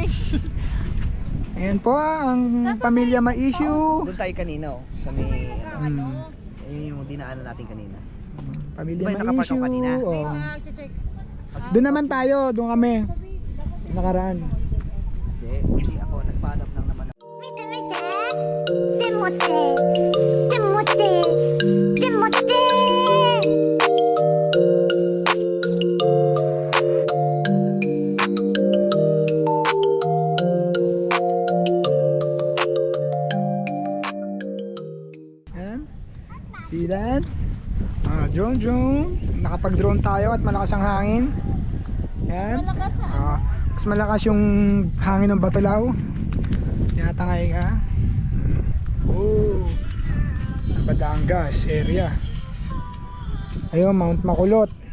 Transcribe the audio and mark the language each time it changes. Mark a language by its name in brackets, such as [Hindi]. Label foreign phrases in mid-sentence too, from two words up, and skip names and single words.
[Filipino] Ayan po ang pamilya ma-issue. Doon tayo kanina, oh, sa may ayun yung dinaanan natin kanina. Pamilya Diba yung nakapark ako kanina? ma-issue. Oh. Doon naman tayo, doon kami. Nakaraan. Hindi ako nagpaalam lang naman. 見て見てでもってでもってでもって Yan. [English] See that? Drone. [Filipino] Nakapag-drone tayo at malakas ang hangin. Yan. Mas malakas yung hangin ng Batulaw. Tinatangay ka. Oh. Batangas area. Ayun, Mount Makulot.